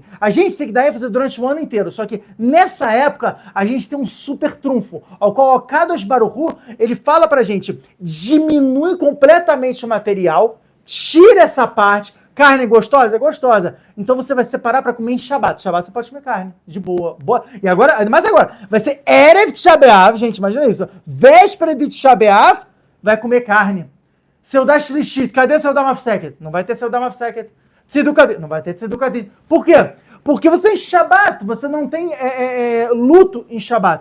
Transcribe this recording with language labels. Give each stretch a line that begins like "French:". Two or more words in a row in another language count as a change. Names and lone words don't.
Portuguese: A gente tem que dar ênfase durante o ano inteiro. Só que nessa época, a gente tem um super trunfo, ao qual o
Hebrew: קדוש ברוך הוא,
Portuguese: ele fala pra gente, diminui completamente o material, tira essa parte, carne gostosa? É gostosa. Então você vai separar para comer em Shabbat. Shabbat você pode comer carne, de boa. E agora, vai ser
Hebrew: ערב תשעה באב,
Portuguese: gente, imagina isso. Véspera de
Hebrew: תשעה באב,
Portuguese: vai comer carne.
Hebrew: סעודה שלישית,
Portuguese: cadê
Hebrew: סעודה מפסקת?
Portuguese: Não vai ter
Hebrew: סעודה מפסקת.
Portuguese: Tzedukah, não vai ter Tzedukah. Por quê? Porque você em Shabbat, você não tem luto em Shabbat.